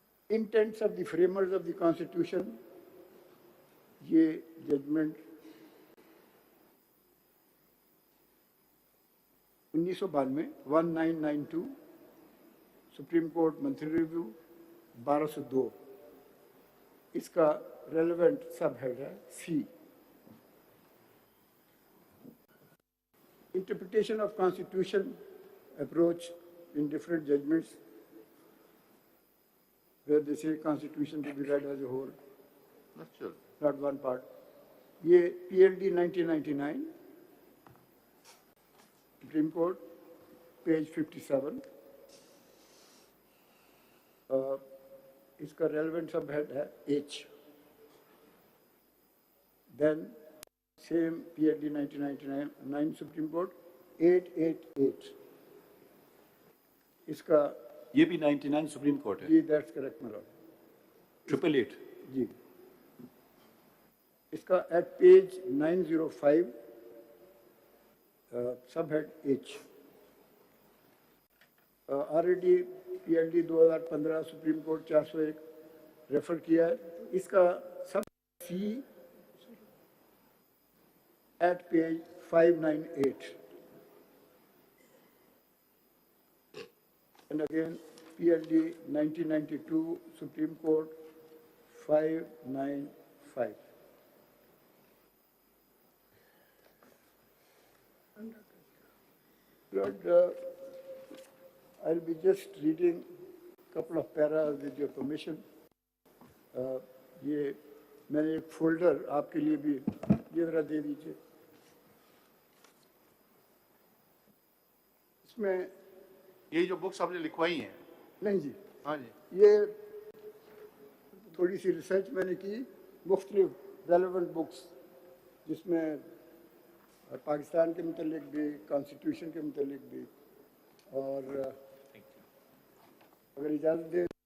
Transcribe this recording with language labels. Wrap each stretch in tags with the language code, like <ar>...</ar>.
<en>intents of the framers of the constitution,</en> <hi>ये judgement 1992 1992 supreme court monthly review 1202, इसका relevant सब head है C।</hi> <en>Interpretation of Constitution approach in different judgments, where they say Constitution to be read as a whole, not one part.</en> <hi>ये PLD 1999 Supreme Court page 57, इसका relevant subhead है H।</hi> <en>Then same PLD 1999 Supreme Court 888. इसका</en> <hi>ये भी 99 supreme court है, जी</hi> <en>that's correct my lord. 888।</en> <hi>जी इसका at page 905 subhead H already PLD 2015 supreme court 401 refer किया है.</hi> <en>इसका सब C at page 598 and again PLD 1992 Supreme Court 595. Lord, I'll be just reading a couple of paras with your permission.</en> <hi>ये मैंने एक folder आपके लिए भी ये जरा दे दीजिए. इसमें ये जो बुक्स आपने लिखवाई हैं, नहीं जी, हाँ जी, ये थोड़ी सी रिसर्च मैंने की मुख्तलिफ रेलेवेंट बुक्स जिसमें पाकिस्तान के मुतल्लिक भी, कॉन्स्टिट्यूशन के मुतल्लिक भी, और अगर इजाज़त दें</hi>